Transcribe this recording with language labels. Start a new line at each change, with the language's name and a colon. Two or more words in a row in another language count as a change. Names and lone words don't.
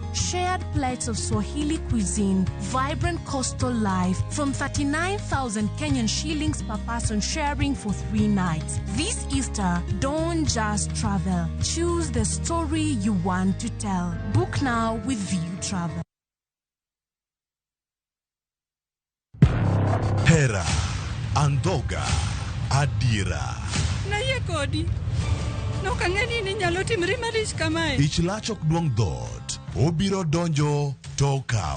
English: Shared plates of Swahili cuisine, vibrant coastal life from 39,000 Kenyan shillings per person sharing for 3 nights. This Easter, don't just travel. Choose the story you want to tell. Book now with View Travel.
Luo (Kenya and Tanzania): Hera, Andoga, Adira. Na ye kodi. No kangeni ni nyalo timri marich kamae. Ich lach ok duong' dhot. Obiro donjo to kao.